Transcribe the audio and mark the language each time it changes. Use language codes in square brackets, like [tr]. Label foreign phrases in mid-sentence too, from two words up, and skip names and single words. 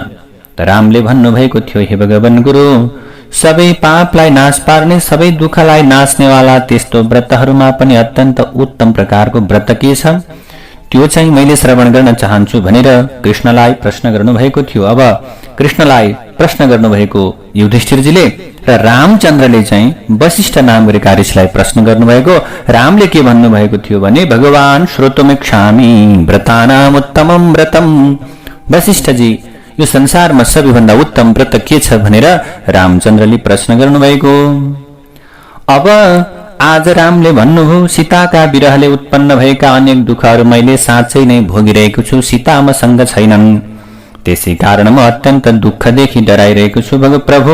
[ne] त रामले भन्नुभएको थियो, हे भगवान गुरु, सबै पापलाई नाश पार्ने, सबै दुःखलाई नाच्नेवाला त्यस्तो व्रतहरूमा पनि अत्यन्त उत्तम प्रकारको व्रत के छ, त्यो चाहिँ मैले श्रवण गर्न चाहन्छु भनेर कृष्णलाई प्रश्न गर्नुभएको थियो। अब कृष्णलाई प्रश्न गर्नुभएको युधिष्ठिरजीले र रामचन्द्रले चाहिँ वसिष्ठ नाम गरेका ऋषिलाई प्रश्न गर्नुभएको। रामले के भन्नुभएको थियो भने, [sa] भगवान श्रोतुमिच्छामि व्रतानाम उत्तमं व्रतम। [ne] वसिष्ठजी, यो संसारमा सबैभन्दा उत्तम व्रत के छ भनेर रामचन्द्रले प्रश्न गर्नुभएको। अब आज रामले भन्नुभयो, सीताका विरहले उत्पन्न भएका अनेक दुःखहरू मैले साँच्चै नै भोगिरहेको छु। सीता मसँग छैनन्, त्यसै कारण म अत्यन्त दुःखदेखि डराइरहेको छु प्रभु।